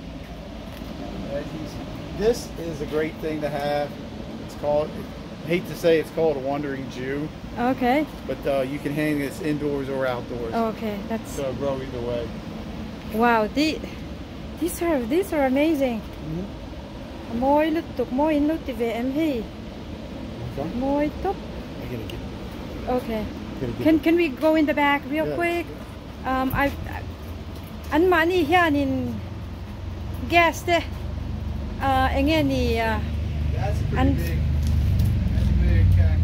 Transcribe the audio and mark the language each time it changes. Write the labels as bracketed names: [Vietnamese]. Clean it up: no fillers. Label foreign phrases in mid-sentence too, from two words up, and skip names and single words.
[English] This is a great thing to have. It's called, I hate to say it's called a wandering Jew. Okay. But you can hang this indoors or outdoors. Okay, that's. So it'll grow either way. Wow, these are amazing. Moi lutuk moi lutti VMH. Moi top. Okay. Can we go in the back real quick? An mani here in gas there. Again the. That's a pretty big. That's a big cactus.